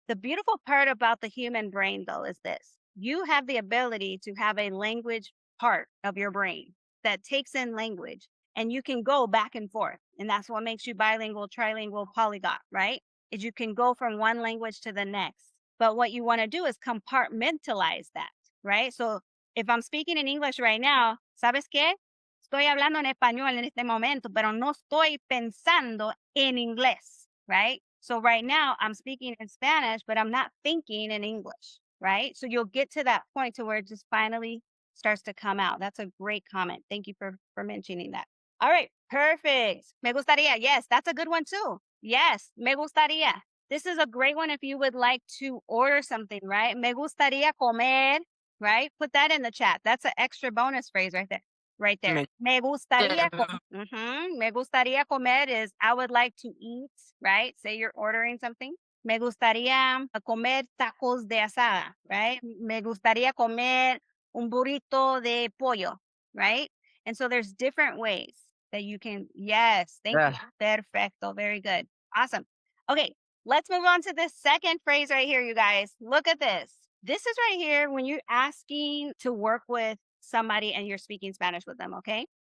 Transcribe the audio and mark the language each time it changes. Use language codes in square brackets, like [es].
[en] The beautiful part about the human brain, though, is this. You have the ability to have a language part of your brain that takes in language, and you can go back and forth. And that's what makes you bilingual, trilingual, polyglot, right? Is you can go from one language to the next. But what you want to do is compartmentalize that, right? So if I'm speaking in English right now, [es] ¿sabes qué? Estoy hablando en español en este momento, pero no estoy pensando en inglés, right? [en] So right now I'm speaking in Spanish, but I'm not thinking in English, right? So you'll get to that point to where it just finally starts to come out. That's a great comment. Thank you for mentioning that. All right, perfect. [es] Me gustaría. [en] Yes, that's a good one too. [es] Yes, me gustaría. [en] This is a great one if you would like to order something, right? [es] Me gustaría comer, [en] right? Put that in the chat. That's an extra bonus phrase right there. Right there. [es] Me gustaría me gustaría comer [en] is I would like to eat, right? Say you're ordering something. [es] Me gustaría comer tacos de asada, right? Me gustaría comer un burrito de pollo, right? [en] And so there's different ways that you can, yes, thank you. Perfecto. Very good. Awesome. Okay, let's move on to this second phrase right here, you guys. Look at this. This is right here when you're asking to work with somebody and you're speaking Spanish with them, okay?